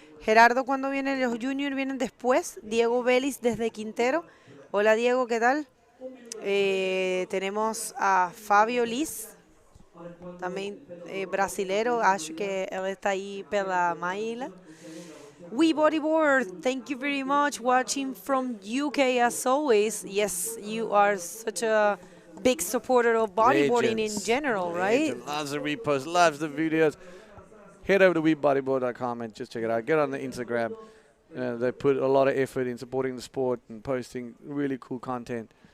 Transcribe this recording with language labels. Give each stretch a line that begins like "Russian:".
Spanish: Gerardo, cuando vienen los juniors, vienen después. Diego Vélez desde Quintero. Hola, Diego, ¿qué tal?
Portuguese: Tenemos a Fábio Liz, também brasilero, acho que ela está aí pela Maíla.
English: We Bodyboard, thank you very much, watching from UK as always. Yes, you are such a big supporter of bodyboarding in general, right? Loves the reposts, loves the videos. Head over to webodyboard.com and just check it out. Get on the Instagram. They put a lot of effort in supporting the sport and posting really cool content.